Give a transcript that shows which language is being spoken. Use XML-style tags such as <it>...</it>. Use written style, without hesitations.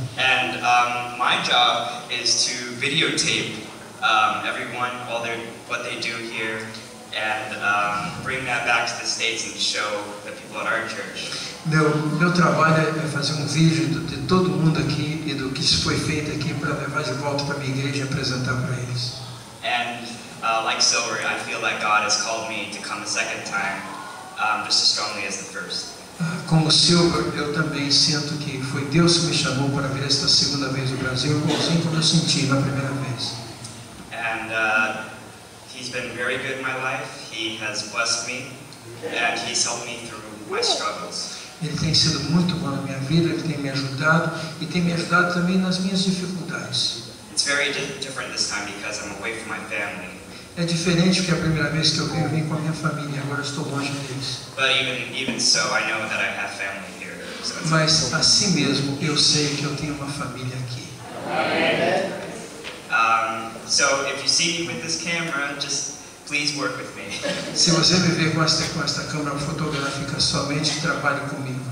<en>And my job is to videotape everyone, what they do here, and bring that back to the States and show the people at our church.</en> <pt>Meu trabalho é fazer um vídeo de todo mundo aqui e do que foi feito aqui para levar de volta para a minha igreja e apresentar para eles.</pt> <en>And like Silver, I feel like God has called me to come a second time, just as strongly as the first.</en> <pt>Como Silver, eu também sinto que foi Deus que me chamou para vir esta segunda vez ao Brasil, igualzinho como eu senti na primeira vez.</pt> <en>And He's been very good in my life. He has blessed me, and He's helped me through my struggles.</en> <pt>Ele tem sido muito bom na minha vida, ele tem me ajudado e tem me ajudado também nas minhas dificuldades.</pt> <en>It's very different this time because I'm away from my family.</en> <pt>É diferente porque a primeira vez que eu vim com a minha família, agora eu estou longe deles.</pt> <en>But even so, I know that I have family here. So it's</en> <pt>Mas assim mesmo, eu sei que eu tenho uma família aqui.</pt> <en>So if you see me with this camera, just please work with me.</en> <pt>Se você me ver com esta câmera fotográfica, somente trabalhe comigo.</pt>